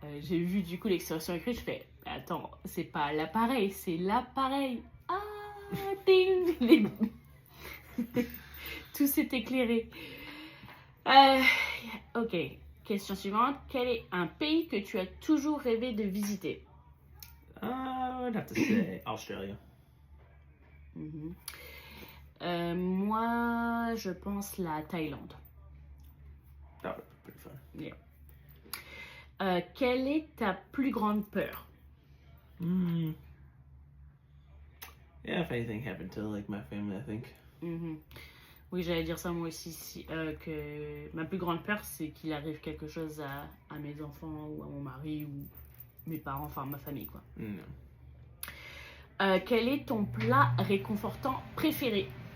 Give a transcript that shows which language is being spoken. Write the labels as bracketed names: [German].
[French] J'ai vu du coup l'expression écrite, je fais attends, c'est pas l'appareil, c'est l'appareil. Ah, ding. Tout s'est éclairé. Ok, question suivante. Quel est un pays que tu as toujours rêvé de visiter? [English] I would have to say Australia. [French] Moi, je pense la Thaïlande. [English] That would be pretty fun. Yeah. [French] Quelle est ta plus grande peur? [English] Yeah, if anything happened to like my family, I think. [French] Oui, j'allais dire ça moi aussi, que ma plus grande peur, c'est qu'il arrive quelque chose à mes enfants ou à mon mari ou mes parents, enfin ma famille, quoi. Quel est ton plat réconfortant préféré?